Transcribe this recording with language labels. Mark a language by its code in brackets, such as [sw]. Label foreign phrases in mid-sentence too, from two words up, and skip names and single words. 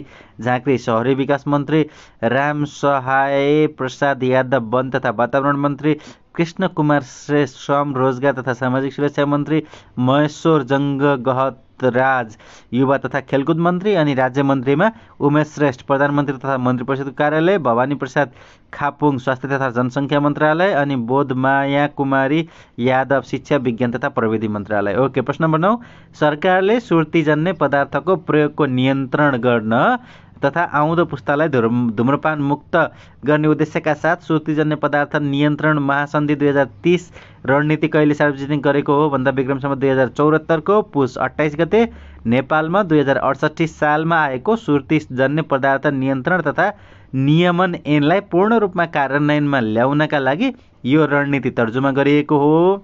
[ne] झाँक्री शहरी विकास मन्त्री, राम सहाय प्रसाद यादव वन तथा वातावरण मन्त्री, कृष्ण कुमार श्रेष्ठ श्रम रोजगार तथा सामाजिक सुरक्षा मन्त्री, महेश्वर जङ्ग गहतराज युवा तथा खेलकुद मन्त्री अनि राज्य मन्त्रीमा उमेश श्रेष्ठ प्रधानमन्त्री तथा मन्त्री परिषदको कार्यालय, भवानी प्रसाद खापुङ स्वास्थ्य तथा जनसङ्ख्या मन्त्रालय अनि बोधमाया कुमारी यादव शिक्षा विज्ञान तथा प्रविधि मन्त्रालय। ओके, प्रश्न नम्बर 9, सरकारले सुर्तीजन्य पदार्थको प्रयोगको नियन्त्रण गर्न तथा आउँदो पुस्तालाई धूम्रपान मुक्त गर्ने उद्देश्यका साथ सुर्तीजन्य पदार्थ नियन्त्रण महासन्धि 2030 रणनीति कहिले सार्वजनिक गरेको हो भन्दा विक्रमसम्म 2074 को पुस 28 गते नेपालमा 2068 सालमा आएको सुर्तीजन्य पदार्थ नियन्त्रण तथा नियमन ऐनलाई पूर्ण रूपमा कार्यान्वयनमा ल्याउनका लागि यो रणनीति तर्जुमा गरिएको हो।